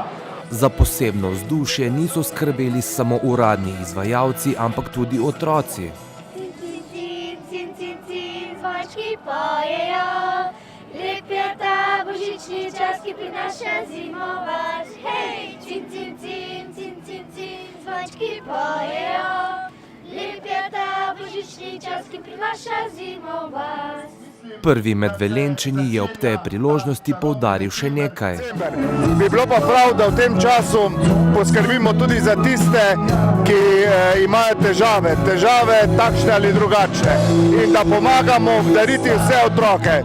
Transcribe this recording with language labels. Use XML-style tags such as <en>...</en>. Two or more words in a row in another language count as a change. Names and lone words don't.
<sl>Za posebno vzdušje niso skrbeli samo uradni izvajalci, ampak tudi otroci. Zvončki pojejo, lep je ta božični čas, ki prinaša zimovač. Hej, cin, cin, cin, cin, cin, cin, zvončki pojejo, lep je ta božični čas, ki prinaša zimovač. Prvi med Velenjčani je ob tej priložnosti poudaril še nekaj. Bi bilo pa prav, da v tem času poskrbimo tudi za tiste, ki imajo težave takšne ali drugačne in da pomagamo obdariti vse otroke.</sl>